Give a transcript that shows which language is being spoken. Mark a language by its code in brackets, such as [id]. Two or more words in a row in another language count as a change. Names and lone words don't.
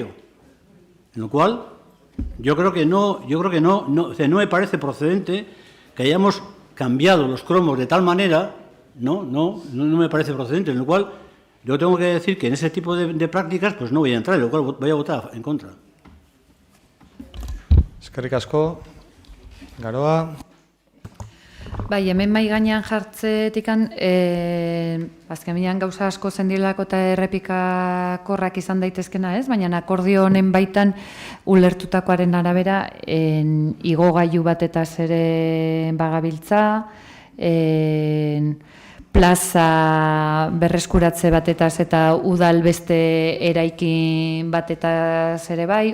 [es] En lo cual, yo creo que no me parece procedente que hayamos cambiado los cromos de tal manera, no me parece procedente, en lo cual yo tengo que decir que en ese tipo de prácticas pues no voy a entrar, en lo cual voy a votar en contra. [eu] Eskerrik asko, Garoa. Bai, hemen mai gainean jartzetikan, azkenean gauza asko zendielako eta errepikakorrak izan daitezkena, ez? Baina akordio honen baitan ulertutakoaren arabera igogailu batetaz ere bagabiltza, plaza berreskuratze batetaz eta udal beste eraikin batetaz ere bai.